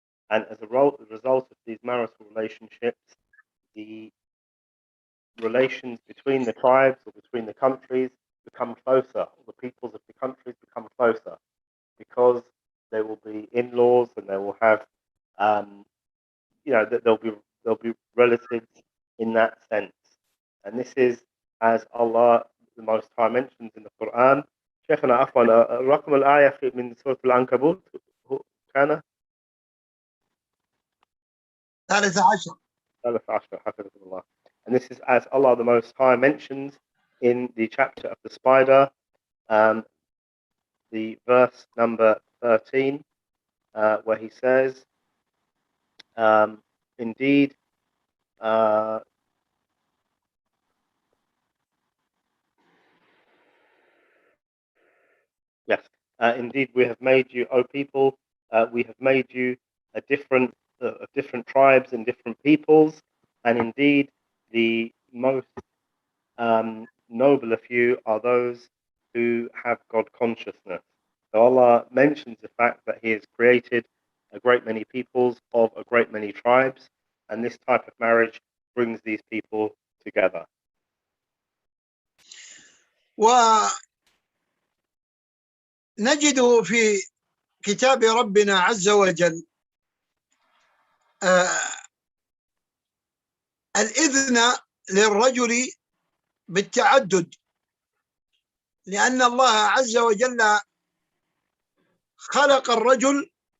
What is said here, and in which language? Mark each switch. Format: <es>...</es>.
<en>And as a result of these marital relationships, the relations between the tribes or between the countries become closer, or the peoples of the countries become closer, because they will be in-laws, and they will have, there'll be relatives in that sense. And this is as Allah the Most High mentions in the Quran.</en> <ar>شيخنا عفوا رقم الآية من سورة العنكبوت كان 13. 13 حفظكم الله.</ar> <en>And this is as Allah the Most High mentions in the chapter of the spider, the verse number 13, where he says, indeed, yes, indeed, we have made you, O people, we have made you a different of different tribes and different peoples, and indeed, the most noble of you are those who have God consciousness. So Allah mentions the fact that He has created a great many peoples of a great many tribes, and this type of marriage brings these people together.</en> <ar>ونجد في كتاب ربنا عز وجل الإذن للرجل بالتعدد، لأن الله عز وجل خلق الرجل</ar>